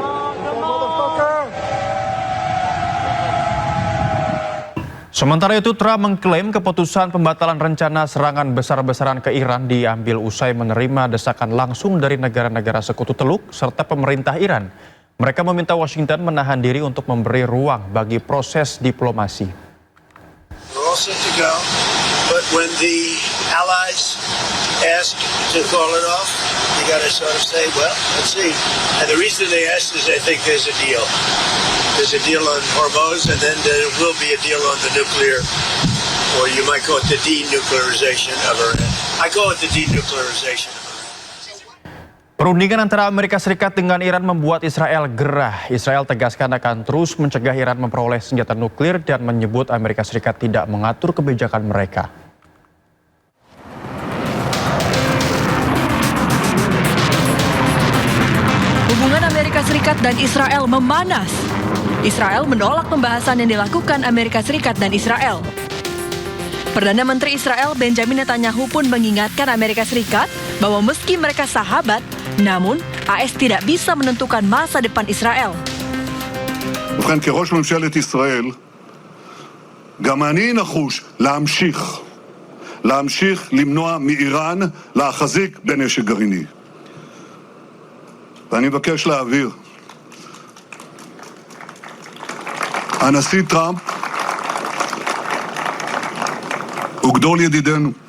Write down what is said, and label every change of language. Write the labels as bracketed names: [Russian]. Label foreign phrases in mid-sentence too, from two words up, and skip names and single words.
[Indonesian] Sementara itu, Trump mengklaim keputusan pembatalan rencana serangan besar-besaran ke Iran diambil usai menerima desakan langsung dari negara-negara sekutu Teluk serta pemerintah Iran. Mereka meminta Washington menahan diri untuk memberi ruang bagi proses diplomasi. [English] We're all set to go, but when the allies ask to call it off, you got to sort of say, well, let's see. And the reason they asked is I think there's a deal. There's a deal on Hormuz, and then there will be a deal on the nuclear, or you might call it the denuclearization of Iran. I call it the denuclearization. [Indonesian] Perundingan antara Amerika Serikat dengan Iran membuat Israel gerah. Israel tegaskan akan terus mencegah Iran memperoleh senjata nuklir dan menyebut Amerika Serikat tidak mengatur kebijakan mereka. Hubungan Amerika Serikat dan Israel memanas. Israel menolak pembahasan yang dilakukan Amerika Serikat dan Israel. Perdana Menteri Israel Benjamin Netanyahu pun mengingatkan Amerika Serikat bahwa meski mereka sahabat, namun AS tidak bisa menentukan masa depan Israel. [Hebrew] ובכן, כראש ממשלת ישראל, גם אני נחוש להמשיך למנוע מאיראן להחזיק בנשק גרעיני. ואני מבקש להבהיר, הנשיא טראמפ הוא גדול ידידינו.